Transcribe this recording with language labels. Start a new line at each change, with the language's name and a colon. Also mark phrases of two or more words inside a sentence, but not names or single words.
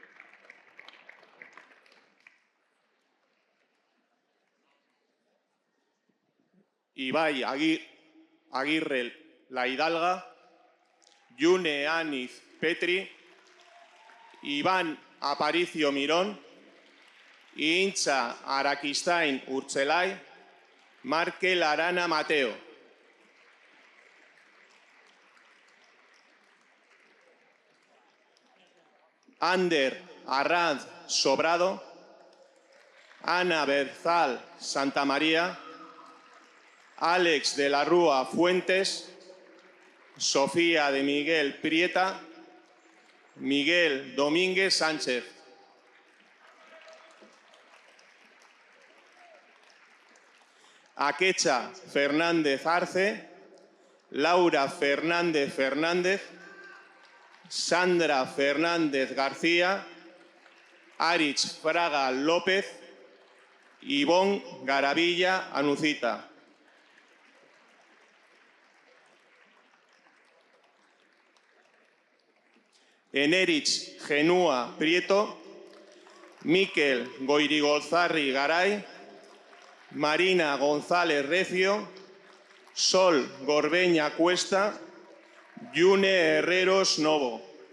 Spanish: Ibai Agirre La Hidalga, Yune Aniz Petri, Iván Aparicio Mirón, Intza Arakistain Urtzelai, Markel Arana Mateo. Ander Arranz Sobrado, Ana Berzal Santa María, Alex de la Rúa Fuentes, Sofía de Miguel Prieta, Miguel Domínguez Sánchez. Akecha Fernández Arce, Laura Fernández Fernández, Sandra Fernández García, Arich Fraga López, Ivonne Garavilla Anucita. Enerich Genúa Prieto, Miquel Goirigolzarri Garay, Marina González Recio, Sol Gorbeña Cuesta, Yune Herreros Novo.